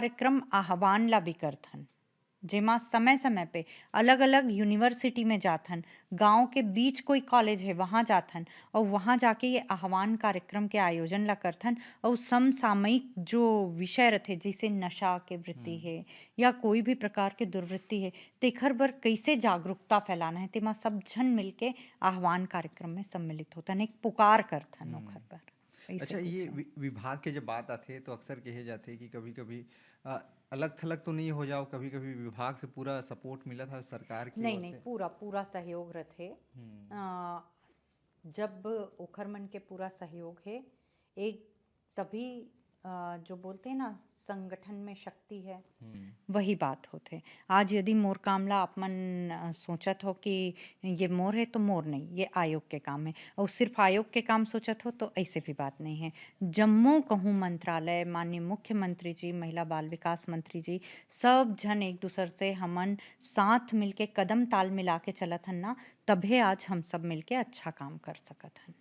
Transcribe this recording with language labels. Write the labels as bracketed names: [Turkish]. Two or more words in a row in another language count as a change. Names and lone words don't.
[Chhattisgarhi] एक कार्यक्रम आह्वान ला भी करथन जेमा समय-समय पे अलग-अलग यूनिवर्सिटी में जाथन, गाँव के बीच कोई कॉलेज है वहाँ जाथन और वहाँ जाके ये आह्वान कार्यक्रम के आयोजन ला करथन और समसामयिक जो विषय रथे जइसे नशा के वृत्ति हुँ। है या कोई भी प्रकार के दुर्वृत्ति है, तेखर बर कैसे जागरूकता फैलाना है तेमा सब झन मिलके आह्वान कार्यक्रम में सम्मिलित होथन, एक पुकार करथन ओखर हुँ। बर, अइसे अच्छा, कुछ ये है। विभाग के जब बात आथे तो अक्सर कहे जाथे कि कभी-कभी अलग-थलग तो नहीं हो जाओ, कभी-कभी विभाग से पूरा सपोर्ट मिलत हवे सरकार की नहीं, ओर नहीं, से? पूरा सहयोग रथे। हुँ। अ, जब ओखर मन के पूरा सहयोग है, एक तभी जो बोलते हैं ना संगठन में शक्ति है, हुँ। वही बात होथे। आज यदि मोर काम ला आपमन सोचत हो कि ये मोर है तो मोर नहीं, ये आयोग के काम है और सिर्फ़ आयोग के काम सोचत हो तो ऐसे भी बात नहीं है। जम्मो कहूँ मंत्रालय, माननीय मुख्यमंत्री जी, महिला बाल विकास मंत्री जी, सब झन एक दूसर से हमन साथ मिलके कदम ताल मिला के चलत हन ना, तभे आज हम सब मिलके अच्छा काम कर सकत हन।